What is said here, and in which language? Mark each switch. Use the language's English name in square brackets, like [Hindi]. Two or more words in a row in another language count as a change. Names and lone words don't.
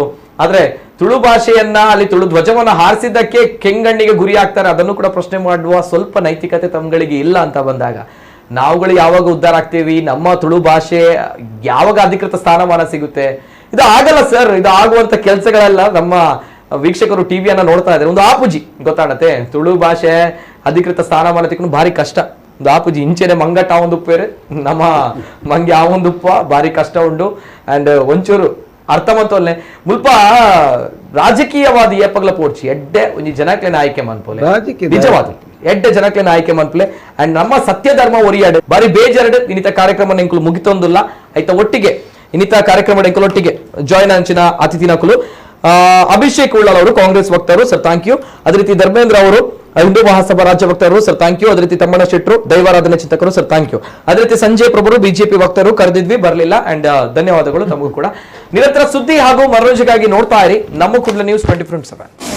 [Kannada] ಆದ್ರೆ ತುಳು ಭಾಷೆಯನ್ನ ಅಲ್ಲಿ ತುಳು ಧ್ವಜವನ್ನ ಹಾರಿಸಿದ್ದಕ್ಕೆ ಕೆಂಗಣ್ಣಿಗೆ ಗುರಿ ಆಗ್ತಾರೆ. ಅದನ್ನು ಕೂಡ ಪ್ರಶ್ನೆ ಮಾಡುವ ಸ್ವಲ್ಪ ನೈತಿಕತೆ ತಮ್ಗಳಿಗೆ ಇಲ್ಲ ಅಂತ ಬಂದಾಗ ನಾವುಗಳು ಯಾವಾಗ ಉದ್ಧಾರ ಆಗ್ತೀವಿ? ನಮ್ಮ ತುಳು ಭಾಷೆ ಯಾವಾಗ ಅಧಿಕೃತ ಸ್ಥಾನಮಾನ ಸಿಗುತ್ತೆ? ಇದು ಆಗಲ್ಲ ಸರ್. ಇದು ಆಗುವಂತ ಕೆಲಸಗಳೆಲ್ಲ ನಮ್ಮ ವೀಕ್ಷಕರು ಟಿವಿಯನ್ನ ನೋಡ್ತಾ ಇದ್ದಾರೆ. [Tulu] ಒಂದು ಆಪುಜಿ ಗೊತ್ತಾಗತ್ತೆ, ತುಳು ಭಾಷೆ ಅಧಿಕೃತ ಸ್ಥಾನಮಾನ ತಿಕ್ಕೊಂಡು ಭಾರಿ ಕಷ್ಟ. ಒಂದು ಆಪುಜಿ ಇಂಚೆನೆ ಮಂಗಟ್ಟ ಒಂದು ಉಪ್ಪೇರು ನಮ್ಮ ಮಂಗೆ ಆ ಒಂದು ಉಪ್ಪ ಭಾರಿ ಕಷ್ಟ ಉಂಡು. ಅಂಡ್ ಒಂಚೂರು ಅರ್ಥ ಮಂತೋಲ್ನೆ ಮುಲ್ಪ ರಾಜಕೀಯವಾದ ಏಪಗ್ಲ ಪೋಡ್ಚಿ ಎಡ್ಡೆ ಒಂಜಿ ಜನಕ್ಲೆನ ಆಯ್ಕೆ ಮನ್ಪೋಲೆ ನಿಜವಾದ ಎಡ್ಡೆ ಜನಕ್ಲೆನ ಆಯ್ಕೆ ಮನ್ಪಲೆ. ಅಂಡ್ ನಮ್ಮ ಸತ್ಯ ಧರ್ಮ ಒರಿಯಾಡು ಬಾರಿ ಬೇಜಾರಡು ಇನ್ನಿತ ಕಾರ್ಯಕ್ರಮ ಎಂಕುಲು ಮುಗಿತೊಂದಿಲ್ಲ ಆಯ್ತಾ. ಒಟ್ಟಿಗೆ ಇನ್ನಿತ ಕಾರ್ಯಕ್ರಮ ಎಂಕುಲು ಒಟ್ಟಿಗೆ ಜಾಯ್ನ್ ಅಂಚಿನ ಅತಿಥಿನಕುಲು ಅಭಿಷೇಕ್ ಉಳ್ಳಾಲ್ [Kannada] ಅವರು ಕಾಂಗ್ರೆಸ್ ವಕ್ತಾರರು, [English] sir thank you. [Kannada] ಅದೇ ರೀತಿ ಧರ್ಮೇಂದ್ರ ಅವರು ಹಿಂದೂ ಮಹಾಸಭಾ ರಾಜ್ಯ ವಕ್ತಾರರು, [English] sir thank you. [Kannada] ಅದೇ ರೀತಿ ತಮ್ಮಣ್ಣ ಶೆಟ್ಟರು ದೈವಾರಾಧನೆ ಚಿಂತಕರು, [English] sir thank you. [Kannada] ಅದೇ ರೀತಿ ಸಂಜಯ್ ಪ್ರಭುರು ಬಿಜೆಪಿ ವಕ್ತಾರರು, ಕರೆದಿದ್ವಿ ಬರಲಿಲ್ಲ. ಅಂಡ್ ಧನ್ಯವಾದಗಳು ತಮಗೂ ಕೂಡ. ನಿರಂತರ ಸುದ್ದಿ ಹಾಗೂ ಮನೋರಂಜನೆಗಾಗಿ ನೋಡ್ತಾ ಇರಿ ನಮ್ಮ ಕೂಡಲ ನ್ಯೂಸ್ 24/7.